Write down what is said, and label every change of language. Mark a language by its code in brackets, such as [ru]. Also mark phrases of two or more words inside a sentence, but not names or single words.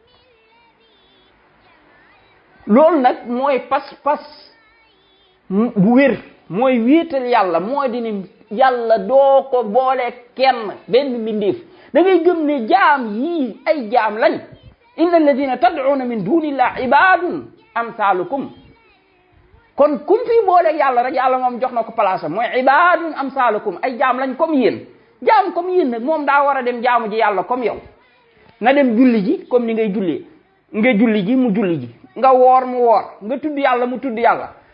[wo] loolu nag mooy pas bu wér mooy wéetal yàlla moo di ne yàlla doo ko boole kenn benn mbindeef da ngay gëm ne jaam yii ay jaam lañ [ar] إن الذين تدعون من دون الله عباد أمثالكم [wo] kon kum fi boole yàlla rek yàlla moom jox na ko place mooy [ar] عباد أمثالكم [wo] ay jaam lañ comme yéen jaam comme yéen nag moom daa war a dem jaamu ji yàlla comme yow na dem julli ji comme ni ngay jullee nga julli ji mu julli ji nga woor mu woor nga tudd yàlla mu tudd yàlla